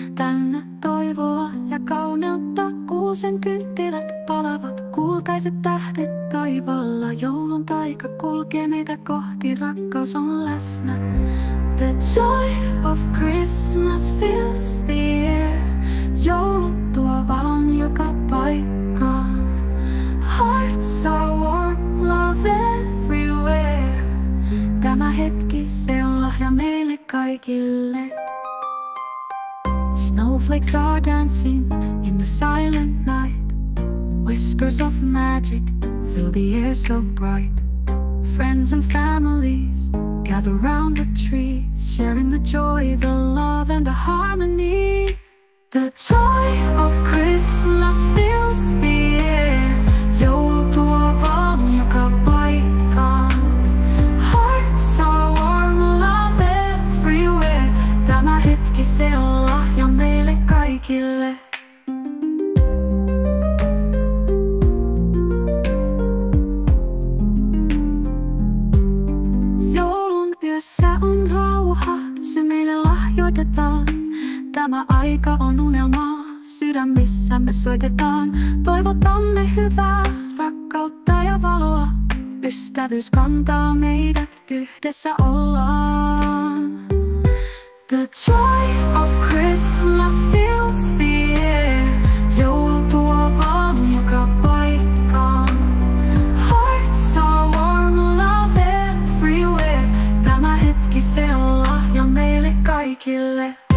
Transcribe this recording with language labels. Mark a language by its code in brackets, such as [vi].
[fi] Täynnä toivoa ja kauneutta, kuusen kynttilät palavat, kultaiset tähdet taivaalla. Joulun taika kulkee meitä kohti, rakkaus on läsnä. [en] The joy of Christmas fills the air. [fi] Joulu tuo valon joka paikkaan. [en] Hearts are warm, love everywhere. [fi] Tämä hetki, se on lahja meille kaikille. [en] Snowflakes are dancing in the silent night. Whispers of magic fill the air so bright. Friends and families gather round the tree, sharing the joy, the love and the harmony. The joy of Christmas fills the air. [fi] Joulu tuo valon joka paikkaan. [en] Hearts are warm, love everywhere. [fi] Tämä hetki, se on lahja meille kaikille. Joulun yössä on rauha, se meille lahjoitetaan. Tämä aika on unelmaa, sydämissämme soitetaan. Toivotamme hyvää, rakkautta ja valoa. Ystävyys kantaa meidät, yhdessä ollaan. [en] The joy of Christmas fills the air. [fi] Joulu tuo valon joka paikkaan. [en] Hearts are warm, love everywhere. [fi] Tämä hetki, se on lahja meille kaikille.